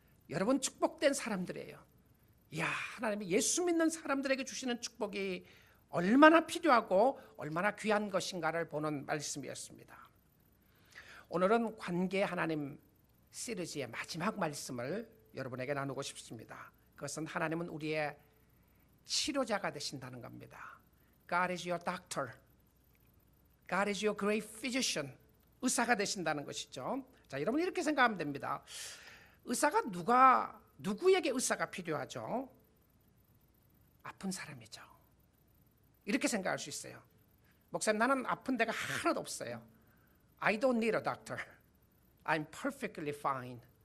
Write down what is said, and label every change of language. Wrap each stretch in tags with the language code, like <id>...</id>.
<ko>여러분, 축복된 사람들이에요. 이야, 하나님이 예수 믿는 사람들에게 주시는 축복이 얼마나 필요하고 얼마나 귀한 것인가를 보는 말씀이었습니다. 오늘은 관계 하나님 시리즈의 마지막 말씀을 여러분에게 나누고 싶습니다. 그것은 하나님은 우리의 치료자가 되신다는 겁니다.</ko> <en>God is your doctor. God is your great physician.</en> <ko>의사가 되신다는 것이죠. 자, 여러분 이렇게 생각하면 됩니다. 의사가 누구에게 의사가 필요하죠? 아픈 사람이죠. 이렇게 생각할 수 있어요. 목사님, 나는 아픈 데가 하나도 없어요.</ko> <en>I don't need a doctor. I'm perfectly fine.</en>